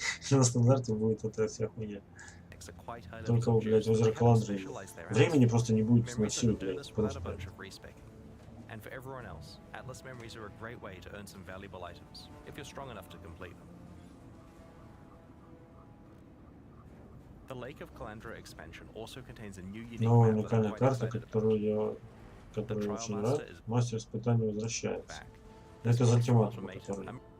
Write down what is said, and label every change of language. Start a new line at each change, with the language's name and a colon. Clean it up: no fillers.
Russian: На стандарте будет эта вся хуйня. Только, блядь, озеро Каландры. Времени просто не будет сносить, блядь. Просто.
English: And for everyone else, Atlas memories are a great way to earn some valuable items, if you're strong enough to complete them. The Lake of Calandra expansion also contains a new unique
Russian: новая уникальная карта, которую я очень рад. Мастер испытаний возвращается. Это за тематику, который...